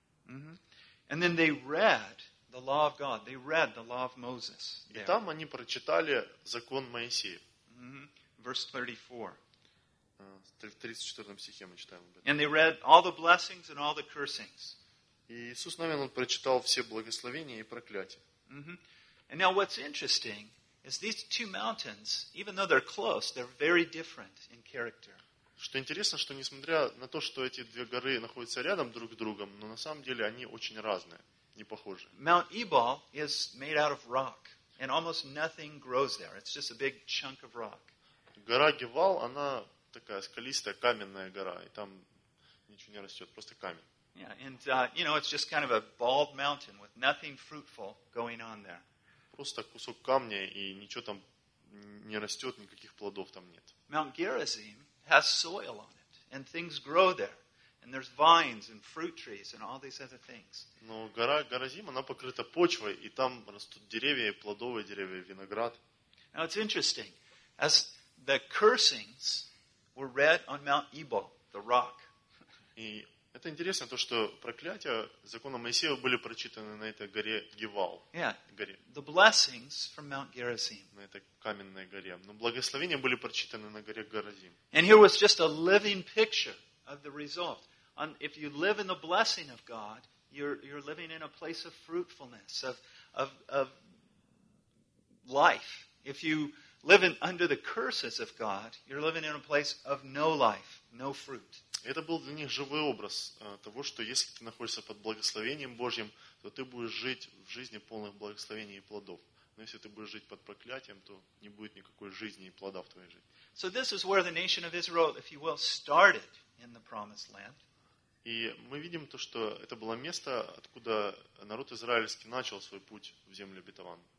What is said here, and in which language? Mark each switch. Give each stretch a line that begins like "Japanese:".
English: Mm-hmm. And then they read the law of God. They read the law of Moses.
Russian: И там они прочитали закон Моисея.
English: Mm-hmm. Verse 34.
Russian: В 34 стихе мы читаем об этом.
English: And they read all the blessings and all the cursings.
Russian: И Иисус Навин он прочитал все благословения и проклятия. Mm-hmm.
English: And now what's interesting is these two mountains, even though they're close, they're very different in character.
Russian: Что интересно, что несмотря на то, что эти две горы находятся рядом друг с другом, но на самом деле они очень разные, не похожи.
English: Mount Ebal is made out of rock, and almost nothing grows there. It's just a big chunk of rock.
Russian: Гора Гевал, она такая скалистая, каменная гора, и там ничего не растет, просто камень.
English: Yeah, and you know, it's just kind of a bald mountain with nothing fruitful going on there.
Russian: Просто кусок камня, и ничего там не растет, никаких плодов там нет.
English: Mount Gerizim has soil on it, and things grow there, and there's vines and fruit trees and all these other things.
Russian: Но гора Горазим, она покрыта почвой, и там растут деревья, плодовые деревья, виноград.
English: Now it's interesting, as the cursings were read on Mount Ebal, the rock.
Russian: И это интересно то, что проклятия закона Моисея были прочитаны на этой горе Гевал.
English: The blessings from Mount Gerizim.
Russian: На этой каменной горе. Но благословения были прочитаны на горе Горазим.
English: And here was just a living picture of the result. And if you live in the blessing of God, you're living in a place of fruitfulness, of life. If you living under the curses of God, you're living in a place of no life, no fruit.
Russian: Это был для них живой образ того, что если ты находишься под благословением Божьим, то ты будешь жить в жизни полных благословений и плодов. Но если ты будешь жить под проклятием, то не будет никакой жизни и плода в твоей жизни.
English: So this is where the nation of Israel, if you will, started in the promised land.
Russian: И мы видим то, что это было место, откуда народ израильский начал свой путь в землю обетованную.